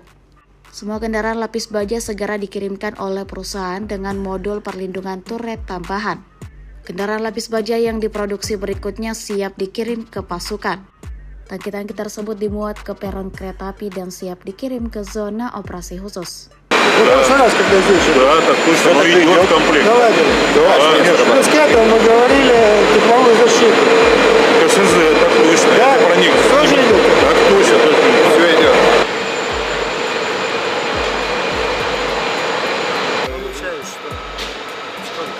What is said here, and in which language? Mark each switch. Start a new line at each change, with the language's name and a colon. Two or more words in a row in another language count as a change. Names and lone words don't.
Indonesian: Semua kendaraan lapis baja segera dikirimkan oleh perusahaan dengan modul perlindungan turret tambahan. Kendaraan lapis baja yang diproduksi berikutnya siap dikirim ke pasukan. Tangki-tangki tersebut dimuat ke peron kereta api dan siap dikirim ke zona operasi khusus.
Russian: в прошлый раз, когда здесь же. Да, так точно, но идет в комплект. Наладили. Да, конечно. Плюс к этому мы говорили тепловую защиту. КСЗ, так точно. Да, Это про них. тоже идет. Так точно, все идет. Получаю, что сколько?